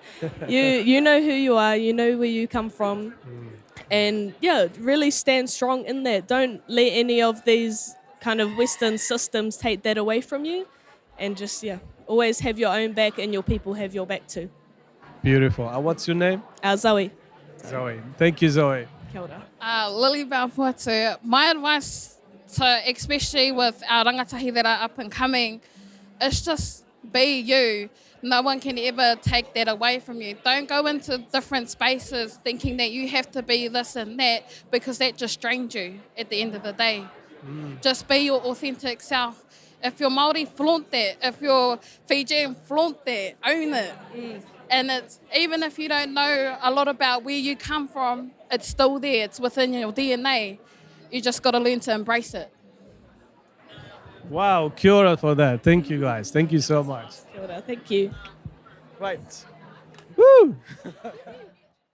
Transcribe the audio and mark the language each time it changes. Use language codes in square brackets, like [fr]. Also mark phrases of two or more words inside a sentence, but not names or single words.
[en] You know who you are, you know where you come from, and yeah, really stand strong in that. Don't let any of these kind of Western systems take that away from you, and just, always have your own back, and your people have your back too. Beautiful. What's your name? Zoe. Zoe. Thank you, Zoe. [mi] Kia ora. [en] LilyBelle Pohatu, my advice, especially with our rangatahi that are up and coming, is just be you. No one can ever take that away from you. Don't go into different spaces thinking that you have to be this and that, because that just drains you at the end of the day. Just be your authentic self. If you're Māori, flaunt that. If you're Fijian, flaunt that. Own it. And it's, even if you don't know a lot about where you come from, it's still there. It's within your DNA. You just got to learn to embrace it. Wow, [mi] kia ora [en] for that. Thank you, guys. Thank you so much. [mi] Kia ora. [en] Thank you. Right. Woo!